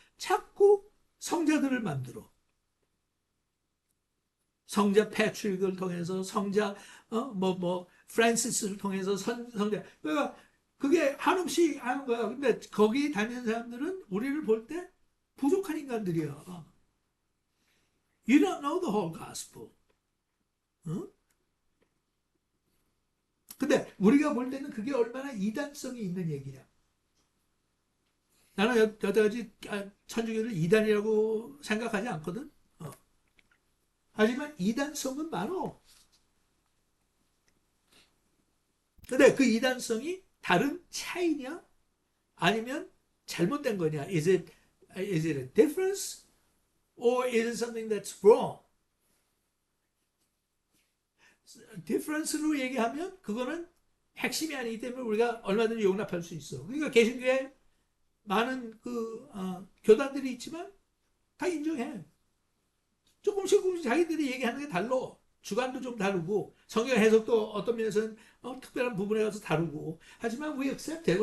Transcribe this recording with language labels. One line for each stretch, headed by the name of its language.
Korean: 자꾸 성자들을 만들어. 성자 패트릭을 통해서 성자 프란시스를 통해서 성자 그러니까 그게 한없이 하는 거야. 근데 거기 다니는 사람들은 우리를 볼 때 부족한 인간들이야.
English: You don't know the whole gospel.
Korean: 어? 근데 우리가 볼 때는 그게 얼마나 이단성이 있는 얘기냐. 나는 여태까지 천주교를 이단이라고 생각하지 않거든. 하지만 이단성은 많어. 근데 그 이단성이 다른 차이냐? 아니면 잘못된 거냐?
English: Is it a difference or is it something that's wrong?
Korean: difference로 얘기하면 그거는 핵심이 아니기 때문에 우리가 얼마든지 용납할 수 있어. 그러니까 개신교에 많은 교단들이 있지만 다 인정해. 조금씩 조금씩 자기들이 얘기하는 게 달라. 주관도 좀 다르고 성경 해석도 어떤 면에서는 특별한 부분에 가서 다르고 하지만
English: we accept it.